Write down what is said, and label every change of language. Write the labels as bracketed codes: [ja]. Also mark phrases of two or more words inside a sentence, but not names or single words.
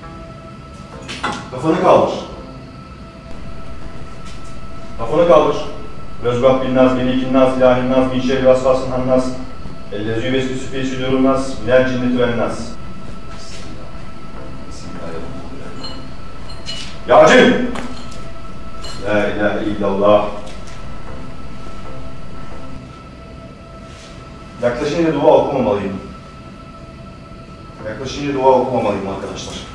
[tr] Kafanı kaldır. Kafanı kaldır. [ar] الناس إله الناس من شر الوسواس الخناس الذي يوسوس في صدور الناس من الجنة والناس. [tr] Ya Cin! [ar] لا إله إلا الله. [tr] Yaklaşınca dua okumamalıyım. Yaklaşınca dua okumamalıyım arkadaşlar.